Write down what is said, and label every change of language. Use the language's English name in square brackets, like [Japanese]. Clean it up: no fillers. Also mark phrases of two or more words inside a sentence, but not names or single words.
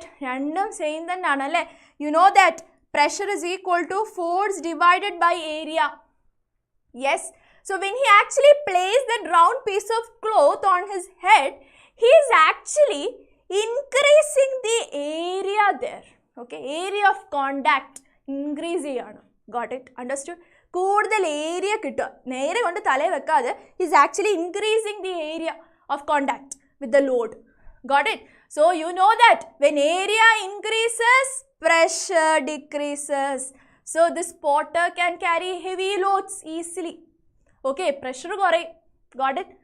[English] Random saying that you know that pressure is equal to force divided by area. Yes. So when he actually placed that round piece of cloth on his head, he is actually increasing the area there. Okay, area of contact increase cheyanu. Got it? Understood? [Malayalam] കൂടൽ area കിട്ടാ. നേരെ കൊണ്ടു തലേ വെക്കാതെ, [English] he is actually increasing the area of contact with the load. Got it? So you know that when area increases, pressure decreases. So this potter can carry heavy loads easily. Okay, pressure gore. Got it?